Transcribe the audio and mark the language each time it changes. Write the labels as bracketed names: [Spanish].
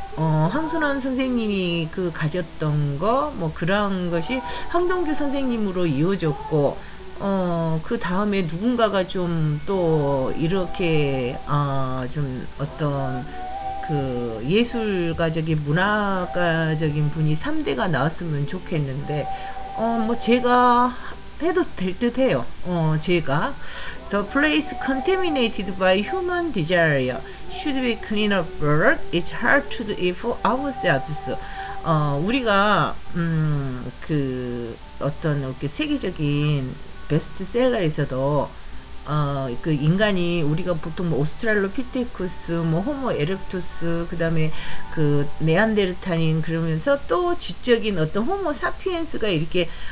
[Korean] 황순환 선생님이 그 가졌던 거, 뭐 그런 것이 황동규 선생님으로 이어졌고, 그 다음에 누군가가 좀 또 이렇게 좀 어떤 그 예술가적인 문화가적인 분이 3대가 나왔으면 좋겠는데, 뭐 제가 해도 될 듯 해요. [English] 제가 The place contaminated by human desire should be cleaned up. It's hard to do it for ourselves. [Korean] 우리가 그 어떤 이렇게 세계적인 베스트셀러에서도 그 인간이, 우리가 보통 뭐 오스트랄로피테쿠스, 뭐 호모 에렉투스, 그 다음에 그 네안데르탈인, 그러면서 또 지적인 어떤 호모 사피엔스가 이렇게